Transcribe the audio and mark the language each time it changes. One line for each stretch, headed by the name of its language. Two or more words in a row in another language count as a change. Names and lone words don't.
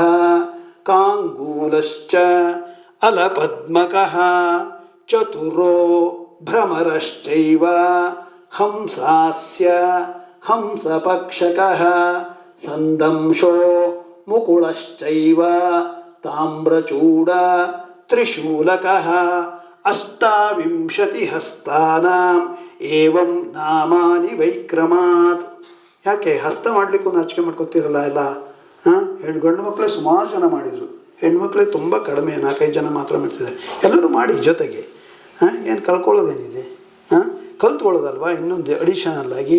Sanskrit: ಕಾಂಗೂಲಶ್ಚ ಅಲಪದ್ಮಕಃ ಚತುರೋ ಭ್ರಮರಶ್ಚೈವ ಹಂಸಾಸ್ಯ ಹಂಸಪಕ್ಷಕಃ ಸಂದಂಶೋ ಮುಕುಳಶ್ಚೈವ ತಾಮ್ರಚೂಡ ತ್ರಿಶೂಲಕಃ 28 ಹಸ್ತಾನಾಂ ಏವಂ ನಾಮಾನಿ ವೈಕ್ರಮಾತ್.
Kannada: ಯಾಕೆ ಹಸ್ತ ಮಾಡಲಿಕ್ಕೂ ನಾಚಿಕೆ ಮಾಡ್ಕೊತಿರಲ್ಲ ಎಲ್ಲ? ಗಂಡು ಮಕ್ಕಳೇ ಸುಮಾರು ಜನ ಮಾಡಿದರು, ಹೆಣ್ಮಕ್ಳೇ ತುಂಬ ಕಡಿಮೆ, 4-5 ಜನ ಮಾತ್ರ ಮಾಡ್ತಿದ್ದಾರೆ. ಎಲ್ಲರೂ ಮಾಡಿ ಜೊತೆಗೆ. ಏನು ಕಳ್ಕೊಳ್ಳೋದೇನಿದೆ? ಕಲ್ತ್ಕೊಳ್ಳೋದಲ್ವಾ ಇನ್ನೊಂದು ಅಡಿಷನಲ್ ಆಗಿ.